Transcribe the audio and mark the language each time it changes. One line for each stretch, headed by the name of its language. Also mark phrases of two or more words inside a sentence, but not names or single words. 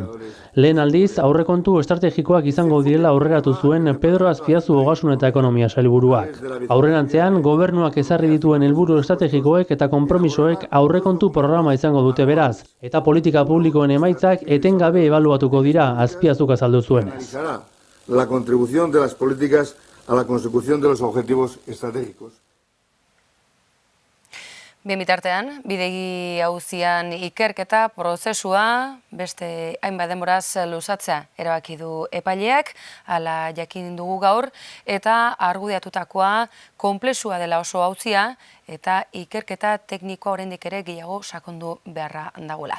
Basque: Lehen aldiz, aurrekontu estrategikoak izango direla aurreratu zuen Pedro Azpiazu Ogasun eta Ekonomia sailburuak. Aurrerantzean, gobernuak ezarri dituen helburu estrategikoek eta konpromisoek aurrekontu programa izango dute beraz, eta politika publikoen emaitzak etengabe ebaluatuko dira, Azpiazuk azaldu zuenez.
Spanish: La contribución de las políticas a la consecución de los objetivos estratégicos.
Basque: Bien bitartean, bidegi auzian ikerketa prozesua beste hainbat denboraz luzatzea erabaki du epaileak, hala jakin dugu gaur, eta argudiatutakoa konplexua dela oso auzia eta ikerketa teknikoa oraindik ere gehiago sakondu beharra dagoela.